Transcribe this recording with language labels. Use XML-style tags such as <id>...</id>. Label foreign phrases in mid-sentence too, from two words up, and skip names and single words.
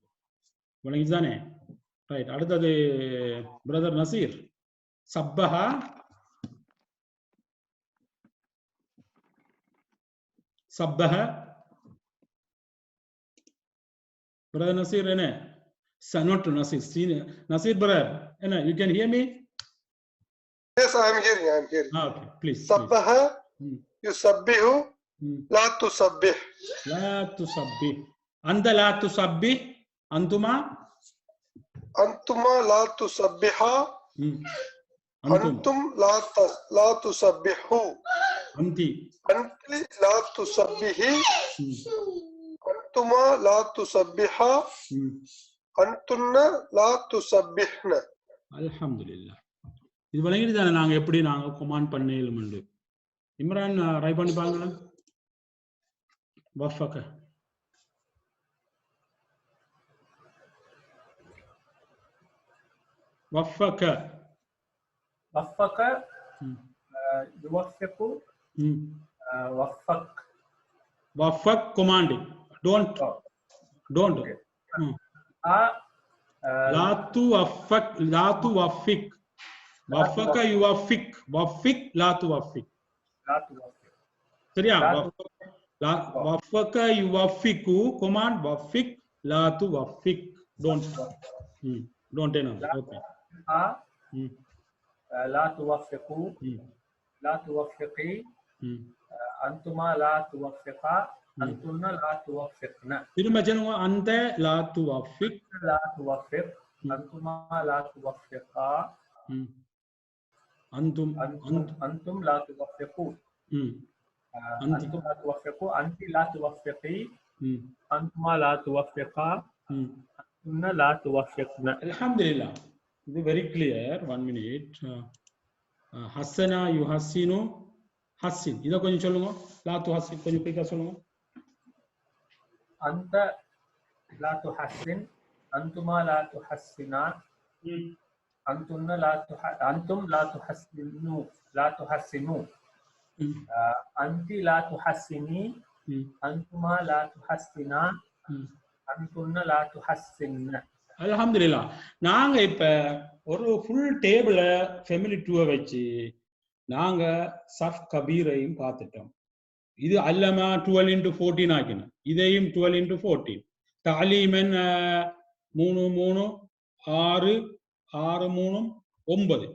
<ta>விளங்கிதானே? ரைட். அடுத்தது பிரதர் நசீர்.</ta> <ar>سبح سبح</ar> <ta>பிரதர் நசீர் என்ன?</ta> <en>Not Nasir. Nasir brother, you can hear me? Yes, I am hearing. I am hearing. Okay, please.</en> <ar>سبح يسبح لا تسبح. لا تسبح. أنت لا تسبح. Antuma? أنتما لا تسبحا. أنتم لا تسبحوا. Anti. أنتِ لا تسبحي. أنتما لا تسبحا. أنتن لا تسبحن. அல்ஹம்துலில்லாஹ்.</ar> <ta>இது விளங்கிடுதானே நாங்க எப்படி நாங்க கமாண்ட் பண்ணேலும்ண்டு. இம்ரான் ட்ரை பண்ணி பாருங்க.</ta> <ar>وفق وفق وفق يوفق وفق. வஃபக்</ar> <en>commanding. Don't</en> <ar>لا توفق لا توفق وفق يوفق وفق لا توفق. சரியா? وفق يوفق command وفق لا توفق.</ar> <en>don't okay.</en> <ar>لا توفقوا لا توفقي أنتما لا توفقا أنتن لا توفقنا.</ar> <ta>திரும்ப சொல்லுங்க. அந்த</ta> <ar>لا توفق لا توفق أنتما لا توفقا أنتم لا توفقوا أنتم لا توفقوا أنت لا توفقي أنتما لا توفقا أنتن لا توفقنا. Alhamdulillah.</ar> <en>It is very clear. 1 minute.</en> <ar>حسن يحسن حسن.</ar> <ta>இத கொஞ்சம் சொல்லுங்க.</ta> <ar>لا تحسن</ar> <ta>கொஞ்சம் குயிக்கா சொல்லுங்க.</ta> <ar>أنت لا تحسن أنتما لا تحسنان أنتن لا أنتم لا تحسنوا لا تحسنوا أنت لا تحسني أنتما لا تحسنان أنتن لا تحسن. அல்ஹம்துலில்லாஹ்.</ar> <ta>நாங்க இப்ப ஒரு</ta> <en>full table</en> <ta>ஃபேமிலி 2 வச்சு நாங்க சஃப் கபீரையும் பார்த்துட்டோம். இது அல்லமா 12 into 14 ஆக்கணும். இதையும் 12 into 14. தாலீமன் 3 3 6 6 3 9.</ta>